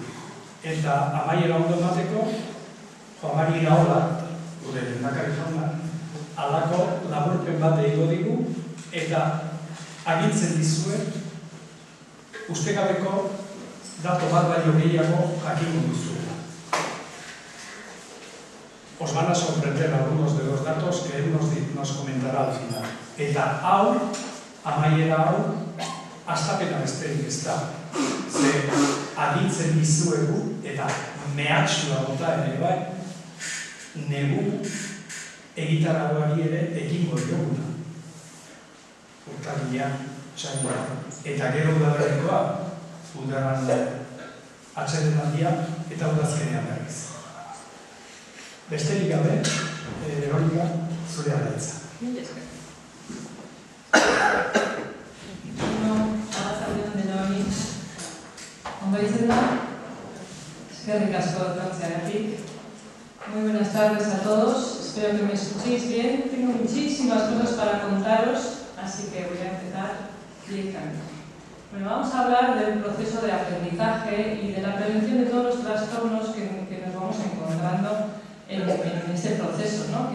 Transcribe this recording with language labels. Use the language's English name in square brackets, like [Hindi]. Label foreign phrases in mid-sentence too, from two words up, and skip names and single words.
[Basque] Eta amaiera ondo emateko, Joamari Iraola, gure lehendakari jauna, halako laburpen bat egingo digu, eta agintzen dizuet, ustekabeko dato bat baino gehiago jakingo duzuela. [Spanish] Os van a sorprender algunos de los datos que él nos comentará al final. [Basque] Eta hau, amaiera hau, astapena besterik ez da. Ze agintzen dizuegu, eta mehatxua bota ere bai, negu egitarragoari ere ekingo dioguna. Urtarrilean, txailan, eta gero udaberrikoa, udaran atsedenaldia eta udazkenean berriz. Besterik gabe, Veronika, zure alaitza. Arratsaldeon denoi. Ondo izan da? Eskerrik asko etortzeagatik. [Spanish] Muy buenas tardes a todos. Espero que me escuchéis bien. Tengo muchísimas cosas para contaros, así que voy a empezar directamente. Bueno, vamos a hablar del proceso de aprendizaje y de la prevención de todos los trastornos que nos vamos encontrando en este proceso, ¿no?